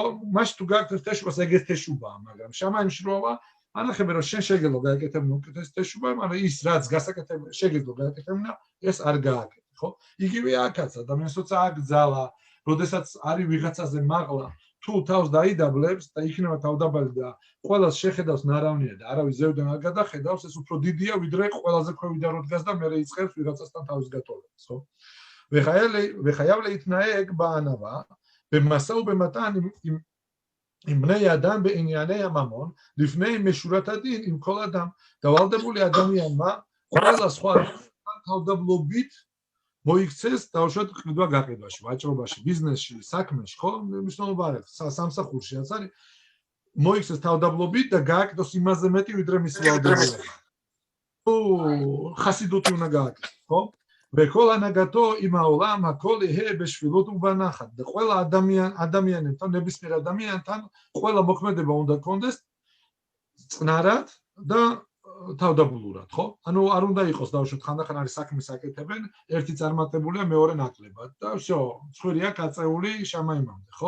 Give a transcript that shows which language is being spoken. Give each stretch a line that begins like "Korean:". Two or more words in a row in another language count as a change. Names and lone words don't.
Georgian: მაშინ თუ გააკეთებს თეშუბას, ეგეც თეშუბაა, მაგრამ შამაიმში როვა, ანახები რომ შენ შეგეძლო გააკეთებინა უკეთეს თეშუბა, მაგრამ ის რაც გასაკეთებელი შეგეძლო გააკეთებინა, ეს არ გააკეთე, ხო? იგივე აქაც ადამიანს როცა აკძალა, როდესაც არის ვიღაცაზე მაღლა, თუ თავს დაიდაბლებს და იქნება თავდაბალი და ყველას შეხედავს ნარავნია და არავის ზევიდან არ გადახედავს, ეს უფრო დიდია, ვიდრე ყველაზე ქვევიდან რო დგას და მერე იწყებს ვიღაცასთან თავის გატოვებას, ხო?
Hebrew: וחייב להתנהג בענווה, במשא ובמתן עם בני אדם בענייני הממון, לפני משורת הדין עם כל אדם.
Georgian: დავალდებული ადამიანმა ყველა სხვა თავდაბლობით მოიქცეს დაუშვათ ყიდვა გაყიდვაში, ვაჭრობაში, ბიზნესში, საქმეში, ხო? მნიშვნელობა არ აქვს, სამსახურშიაც არის. მოიქცეს თავდაბლობით და გააკეთოს იმაზე მეტი, ვიდრე მისი ვალდებულება. ხასიდუთი უნდა გააკეთოს, ხო?
Hebrew: וכל הנהגתו עם העולם, הכל יהיה בשפלות ובנחת.
Georgian: და ყველა ადამიანებთან, ნებისმიერ ადამიანთან, ყველა მოქმედება უნდა კონდეს წნარად და თავდაბლურად, ხო? ანუ არ უნდა იყოს დაუშვათ ხანდახან არის საქმის აკეთებენ, ერთი წარმატებულია, მეორე ნაკლებად და всё, ცხვირია გაწეული შამაიმამდე, ხო?